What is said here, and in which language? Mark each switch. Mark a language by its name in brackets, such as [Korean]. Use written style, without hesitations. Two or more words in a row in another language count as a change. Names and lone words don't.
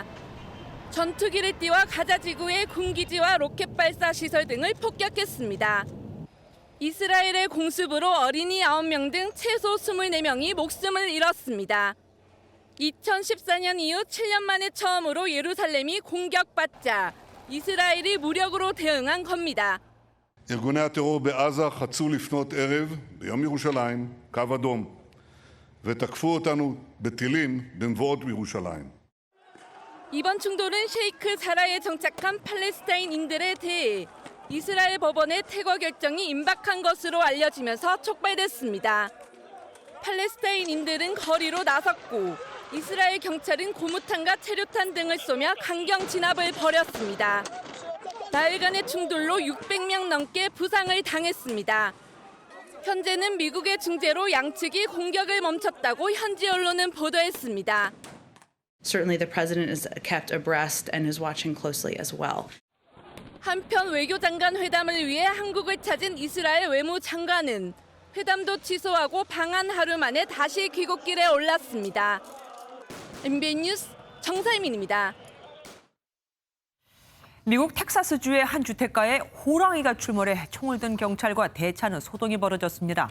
[Korean] 전투기를 띄워 가자 지구의 군기지와 로켓 발사 시설 등을 폭격했습니다. 이스라엘의 공습으로 어린이 9명 등 최소 24명이 목숨을 잃었습니다. 2014년 이후 7년 만에 처음으로 예루살렘이 공격받자 이스라엘이 무력으로 대응한 겁니다. [Hebrew] ארגוני הטרור בעזה חצו לפנות ערב ביום ירושלים קו אדום ותקפו אותנו בטילים במבואות בירושלים. [Korean] 이번 충돌은 셰이크 자라에 정착한 팔레스타인인들에 대해 이스라엘 법원의 퇴거 결정이 임박한 것으로 알려지면서 촉발됐습니다. 팔레스타인인들은 거리로 나섰고 이스라엘 경찰은 고무탄과 체류탄 등을 쏘며 강경 진압을 벌였습니다. 나흘간의 충돌로 600명 넘게 부상을 당했습니다. 현재는 미국의 중재로 양측이 공격을 멈췄다고 현지 언론은 보도했습니다. [English] Certainly the president is kept abreast and is watching closely as well. [Korean] 한편 외교장관 회담을 위해 한국을 찾은 이스라엘 외무장관은 회담도 취소하고 방한 하루 만에 다시 귀국길에 올랐습니다. MBN 뉴스 정사희민입니다. 미국 텍사스주의 한 주택가에 호랑이가 출몰해 총을 든 경찰과 대차는 소동이 벌어졌습니다.